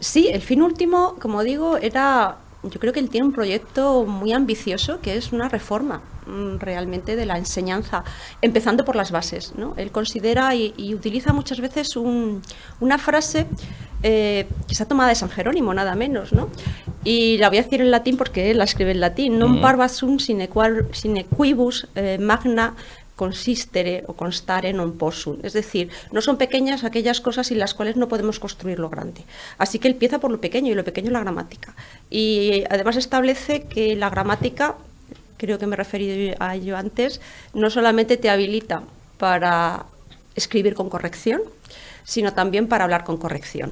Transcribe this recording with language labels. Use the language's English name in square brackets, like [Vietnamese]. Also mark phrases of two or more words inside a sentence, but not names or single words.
[Spanish] Sí, el fin último, como digo, yo creo que él tiene un proyecto muy ambicioso, que es una reforma realmente de la enseñanza, empezando por las bases, ¿no? Él considera y utiliza muchas veces una frase que está tomada de San Jerónimo, nada menos, ¿no? Y la voy a decir en latín porque él la escribe en latín: [Latin] non parva sum sine quibus magna consistere o constare non possum. [Spanish] Es decir, no son pequeñas aquellas cosas sin las cuales no podemos construir lo grande. Así que él empieza por lo pequeño, y lo pequeño es la gramática. Y además establece que la gramática, creo que me he referido a ello antes, no solamente te habilita para escribir con corrección, sino también para hablar con corrección.